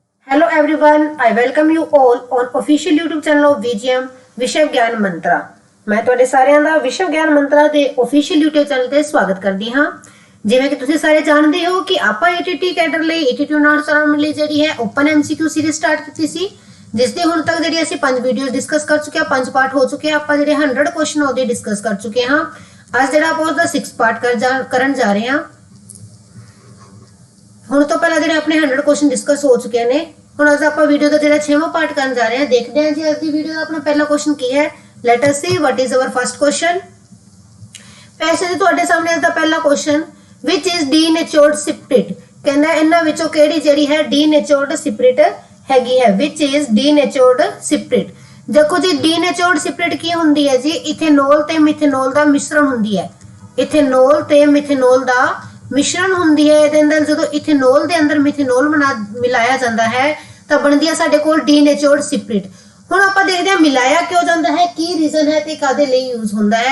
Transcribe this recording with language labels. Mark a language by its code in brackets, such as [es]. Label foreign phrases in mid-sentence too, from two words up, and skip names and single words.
[en] Hello everyone, I welcome you all on official YouTube channel of VGM ਵਿਸ਼ਵ ਗਿਆਨ ਮੰਤਰਾ। [pa] ਮੈਂ ਤੁਹਾਡੇ ਸਾਰਿਆਂ ਦਾ ਵਿਸ਼ਵ ਗਿਆਨ ਮੰਤਰਾ ਦੇ [en] official YouTube channel [pa] ਤੇ ਸਵਾਗਤ ਕਰਦੀ ਹਾਂ। ਜਿਵੇਂ ਕਿ ਤੁਸੀਂ ਸਾਰੇ ਜਾਣਦੇ ਹੋ ਕਿ ਆਪਾਂ [en] ATT cadre [pa] ਲਈ [en] ATT notes around [pa] ਲਈ ਜਿਹੜੀ ਹੈ [en] open MCQ series start [pa] ਕੀਤੀ ਸੀ, ਜਿਸ ਦੇ ਹੁਣ ਤੱਕ ਜਿਹੜੀ ਅਸੀਂ 5 [en] videos discuss [pa] ਕਰ ਚੁੱਕੇ ਹਾਂ, 5 ਪਾਰਟ ਹੋ ਚੁੱਕੇ ਆ। ਆਪਾਂ ਜਿਹੜੇ 100 ਕੁਐਸਚਨ ਉਹਦੇ ਡਿਸਕਸ ਕਰ ਚੁੱਕੇ ਹਾਂ। ਅੱਜ ਜਿਹੜਾ ਆਪਾਂ ਉਹਦਾ 6 ਪਾਰਟ ਕਰਨ ਜਾ ਰਹੇ ਹਾਂ। ਹੁਣ ਤੋਂ ਪਹਿਲਾਂ ਜਿਹੜੇ ਆਪਣੇ 100 [en] question discuss [pa] ਹੋ ਚੁੱਕੇ ਨੇ, ਹੁਣ ਅੱਜ ਆਪਾਂ ਵੀਡੀਓ ਦਾ ਜਿਹੜਾ 6ਵਾਂ ਪਾਰਟ ਕਰਨ ਜਾ ਰਹੇ ਹਾਂ। ਦੇਖਦੇ ਹਾਂ ਜੀ ਅੱਜ ਦੀ ਵੀਡੀਓ ਦਾ ਆਪਣਾ ਪਹਿਲਾ ਕੁਐਸਚਨ ਕੀ ਹੈ। [en] let us see what is our first question. [pa] ਪੈਸੇ ਦੇ ਤੁਹਾਡੇ ਸਾਹਮਣੇ ਅੱਜ ਦਾ ਪਹਿਲਾ ਕੁਐਸਚਨ [en] which is denatured spirit। [pa] ਕਹਿੰਦਾ ਇਹਨਾਂ ਵਿੱਚੋਂ ਕਿਹੜੀ ਜਿਹੜੀ ਹੈ [en] denatured spirit [pa] ਹੈਗੀ ਹੈ। [en] which is denatured spirit। [pa] ਦੇਖੋ ਜੀ [en] denatured spirit [pa] ਕੀ ਹੁੰਦੀ ਹੈ ਜੀ, ਇਥੇਨੋਲ ਤੇ ਮਿਥੇਨੋਲ ਦਾ ਮਿਸ਼ਰਣ ਹੁੰਦੀ ਹੈ। ਇਥੇਨੋਲ ਤੇ ਮਿਥੇਨੋਲ ਦਾ ਮਿਸ਼ਰਣ ਹੁੰਦੀ ਹੈ। ਇਹਦੇ ਅੰਦਰ ਜਦੋਂ ਇਥੇਨੋਲ ਦੇ ਅੰਦਰ ਮਿਥੇਨੋਲ ਮਿਲਾਇਆ ਜਾਂਦਾ ਹੈ ਤਾਂ ਬਣਦੀ ਹੈ ਸਾਡੇ ਕੋਲ [en] denatured spirit. [pa] ਹੁਣ ਆਪਾਂ ਦੇਖਦੇ ਹਾਂ ਮਿਲਾਇਆ ਕਿਉਂ ਜਾਂਦਾ ਹੈ, ਕੀ ਰੀਜ਼ਨ ਹੈ ਤੇ ਕਾਦੇ ਲਈ ਯੂਜ਼ ਹੁੰਦਾ ਹੈ।